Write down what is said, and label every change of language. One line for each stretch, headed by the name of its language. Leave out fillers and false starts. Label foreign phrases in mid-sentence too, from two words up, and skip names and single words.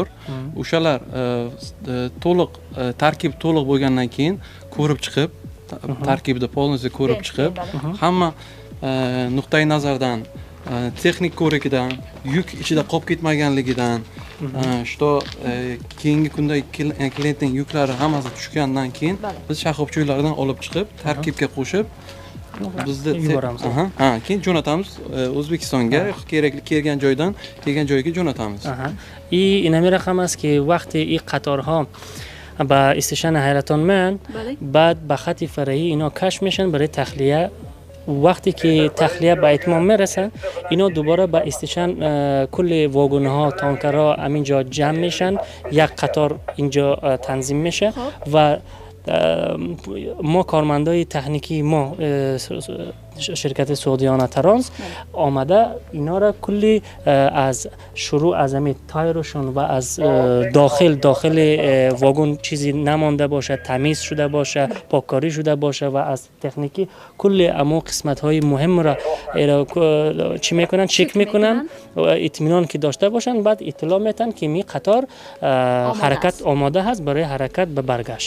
Uzbek: O'shalar to'liq tarkib to'liq bo'lgandan keyin ko'rib chiqib, tarkibida polностью ko'rib chiqib, hamma nuqtai nazardan, texnik ko'rigidan, yuk ichida qolib ketmaganligidan, что keyingi kunda klientning yuklari hammasi tushgandan keyin biz shaxobchi yo'llardan olib chiqib, tarkibga qo'shib bizni yuboramiz. Keyin jo'natamiz O'zbekistonga, kerakli kelgan joyga jo'natamiz.
Tajik: И инами рақам аст ки вақте ин қаторҳо ба истишани Hayraton меан, баъд ба хати фараӣ ино кашф мешан барои тахлия.
Persian: وقتی که تخلیه به اتمام میرسه اینا دوباره به استیشن کل واگن‌ها تانکرها همینجا جمع میشن، یک قطار اینجا تنظیم میشه و ما کارمندای تکنیکی ما شرکت سعودیانه ترانس آمده اینا را کلی از شروع از همین تایرشون و از داخل واگن چیزی نمانده باشه، تمیز شده باشه، پاککاری شده باشه و از تکنیکی کلی اما قسمت های مهم را چی میکنن، چک میکنن و اطمینان که داشته باشن، بعد اطلاع میتن که می قطار حرکت آماده هست برای حرکت به برگشت.